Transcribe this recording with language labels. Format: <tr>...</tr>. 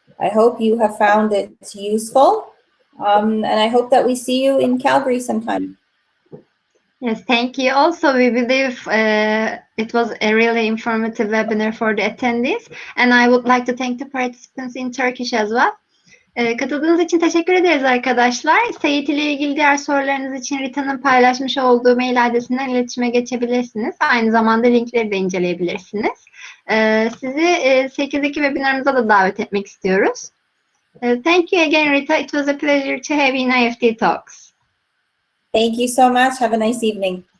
<en>I hope you have found it useful, and I hope that we see you in Calgary sometime. Yes, thank you. Also, we believe it was a really informative webinar for the attendees, and I would like to thank the participants in Turkish as well.</en> <tr>Katıldığınız için teşekkür ederiz arkadaşlar. SAIT ile ilgili diğer sorularınız için Rita'nın paylaşmış olduğu mail adresinden iletişime geçebilirsiniz. Aynı zamanda linkleri de inceleyebilirsiniz. Sizi 8'deki webinarımıza da davet etmek istiyoruz.</tr> <en>Thank you again, Rita. It was a pleasure to have you in IEFT Talks. Thank you so much. Have a nice evening.</en>